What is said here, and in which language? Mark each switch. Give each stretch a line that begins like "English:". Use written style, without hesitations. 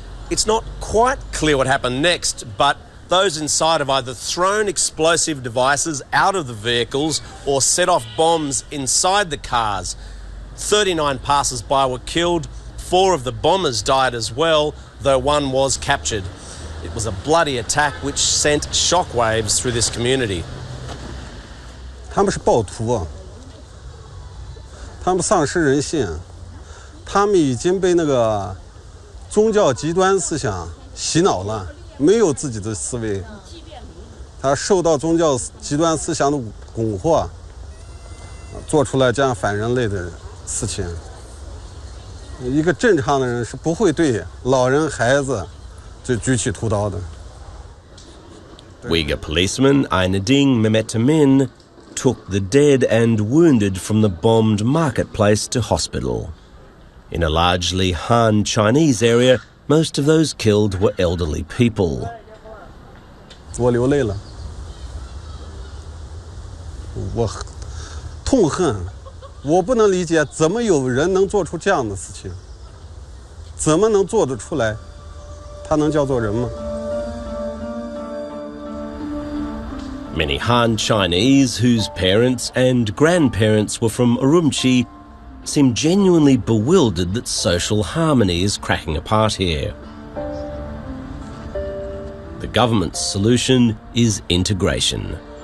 English: It's not quite clear what happened next, but those inside have either thrown explosive devices out of the vehicles or set off bombs inside the cars. 39 passers-by were killed, 4 of the bombers died as well, though one was captured. It was a bloody attack which sent shockwaves through this community.
Chinese: 他们是暴徒，他们丧失人性，他们已经被那个宗教极端思想洗脑了，没有自己的思维，他受到宗教极端思想的蛊惑，做出来这样反人类的事情。一个正常的人是不会对老人孩子就举起屠刀的。
English: Uyghur policeman Ainading Mehmetamin took the dead and wounded from the bombed marketplace to hospital. In a largely Han Chinese area, most of those killed were elderly people.
Chinese: 我流泪了，我痛恨，我不能理解怎么有人能做出这样的事情，怎么能做得出来？他能叫做人吗？
English: Many Han Chinese whose parents and grandparents were from Urumqi seem genuinely bewildered that social harmony is cracking apart here. The government's solution is integration.